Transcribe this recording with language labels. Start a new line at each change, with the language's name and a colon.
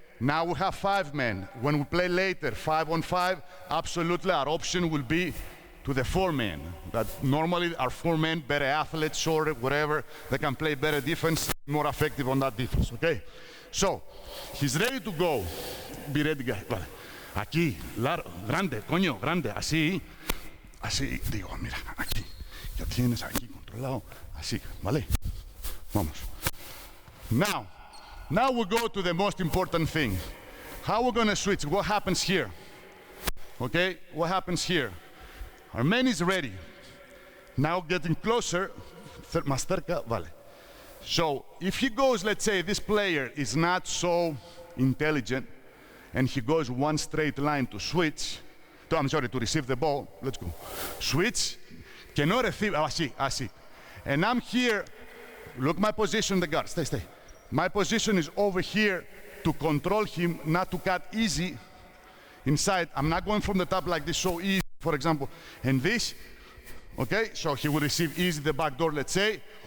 English: Now we have 5 men. When we play later, 5-on-5, absolutely our option will be to the 4 men. That normally our 4 men, better athletes, shorter, whatever, they can play better defense, more effective on that defense, okay? So, he's ready to go. Be ready, guys. Vale.
Spanish: Aquí, largo, grande, coño, grande, así, digo, mira, aquí, ya tienes aquí controlado, así, ¿vale? Vamos.
English: Now we go to the most important thing. How we're going to switch? What happens here? Okay, what happens here? Our man is ready. Now getting closer,
Spanish: más cerca, vale.
English: So if he goes, let's say this player is not so intelligent, and he goes one straight line to switch, to receive the ball, let's go.
Spanish: Switch, que no recibe, así.
English: And I'm here. Look my position, the guard, stay. My position is over here to control him, not to cut easy inside. I'm not going from the top like this so easy, for example. And this, okay, so he will receive easy the back door, let's say.